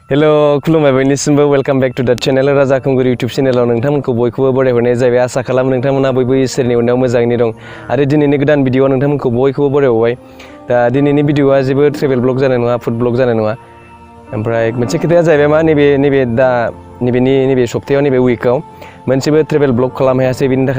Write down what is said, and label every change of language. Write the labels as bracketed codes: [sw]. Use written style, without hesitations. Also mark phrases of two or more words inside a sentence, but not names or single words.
[brx] Hello, खुलुमबाय बयनिसिमबो [en] welcome back to the channel [brx] राजा खुंगुर यूट्यूब चैनलाव नोंथांमोनखौ बयखौबो बरायहरनाय जाबाय आसा खालामो नोंथांमोना बयबो इसोरनि अननायाव मोजाङैनो दं आरो दिनैनि गोदान भिडिअ'आव नोंथांमोनखौ बयखौबो बरायहरबाय दा दिनैनि भिडिअ'आ जेबो [en] travel vlog [brx] जानाय नङा [en] food vlog [brx] जानाय नङा ओमफ्राय मोनसे खोथाया जाहैबाय मा नैबे सप्तायाव नैबे उइकआव मोनसेबो [en] travel vlog [brx] खालामनो हायासै बेनि थाखाय